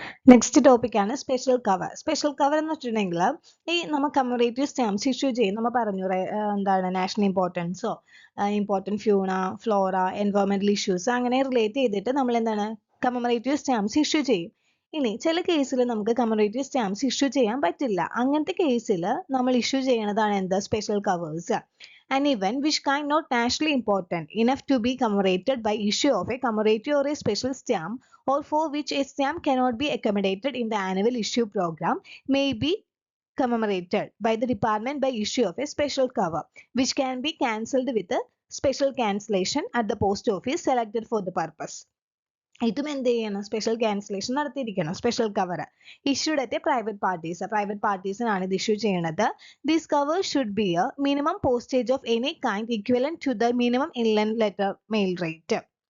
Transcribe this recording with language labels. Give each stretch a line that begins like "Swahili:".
Malayalam: Next topic ആണ് special cover. Special cover എന്ന് വെച്ചിട്ടുണ്ടെങ്കിൽ ഈ നമ്മൾ കമമറേറ്റീവ് സ്റ്റാമ്പ്സ് ഇഷ്യൂ ചെയ്യും, നമ്മൾ പറഞ്ഞു എന്താണ് നാഷണൽ ഇമ്പോർട്ടൻസോ ഇമ്പോർട്ടൻറ്റ് ഫ്ലോറ എൻവയോൺമെന്റൽ ഇഷ്യൂസ് അങ്ങനെ റിലേറ്റ് ചെയ്തിട്ട് നമ്മൾ എന്താണ് കമമറേറ്റീവ് സ്റ്റാമ്പ്സ് ഇഷ്യൂ ചെയ്യും. ഇനി ചില കേസിൽ നമുക്ക് കമമറേറ്റീവ് സ്റ്റാമ്പ്സ് ഇഷ്യൂ ചെയ്യാൻ പറ്റില്ല. അങ്ങനത്തെ കേസിൽ നമ്മൾ ഇഷ്യൂ ചെയ്യണതാണ് എന്ത്, special covers.
English: An event which kind not nationally important enough to be commemorated by issue of a commemorative or a special stamp, or for which a stamp cannot be accommodated in the annual issue program, may be commemorated by the department by issue of a special cover, which can be cancelled with a special cancellation at the post office selected for the purpose.
Malayalam: ഇതും എന്ത് ചെയ്യണം, special cancellation നടത്തിയിരിക്കണം. Special cover issued at private പാർട്ടീസിനാണ് ഇത് issue ചെയ്യണത്.
English: This cover should be a minimum postage of any kind equivalent to the minimum inland letter mail rate.